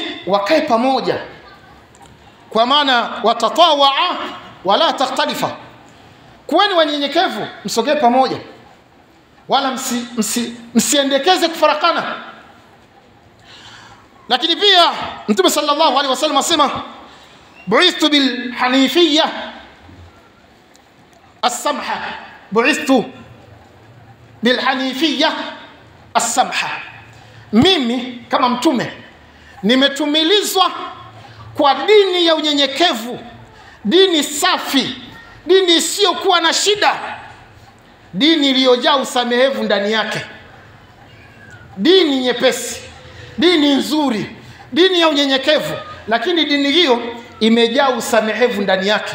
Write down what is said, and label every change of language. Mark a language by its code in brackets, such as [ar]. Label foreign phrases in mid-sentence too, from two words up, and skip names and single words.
[sw] Wakae pamoja, kwa maana [ar] وتطاوعا ولا تختلفا. [sw] Kuweni wanyenyekevu, msogee pamoja, wala msiendekeze kufarakana. Lakini pia Mtume [ar] صلى الله عليه وسلم [sw] asema [ar] بعثت بالحنيفية السمحة بعثت بالحنيفية السمحة, [sw] mimi kama mtume nimetumilizwa kwa dini ya unyenyekevu, dini safi, dini isiyokuwa na shida, dini iliyojaa usamehevu ndani yake, dini nyepesi, dini nzuri, dini ya unyenyekevu, lakini dini hiyo imejaa usamehevu ndani yake.